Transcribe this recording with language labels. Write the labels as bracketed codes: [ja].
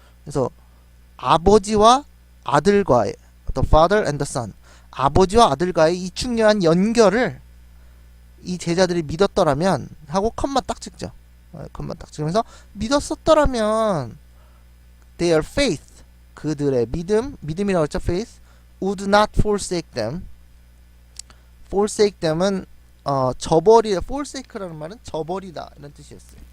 [ko] 그래서 아버지와 아들과의 [en] the father and the son [ko] 아버지와 아들과의 이 중요한 연결을 이 제자들이 믿었더라면 하고 컴마 딱 찍죠. 컴마 딱 찍으면서 믿었었더라면 [en] their faith [ko] 그들의 믿음이라고 했죠. [en] faith would not forsake them. forsake them [ko] 은 저버리다. forsake라는 말은 저버리다 이런 뜻이었어요.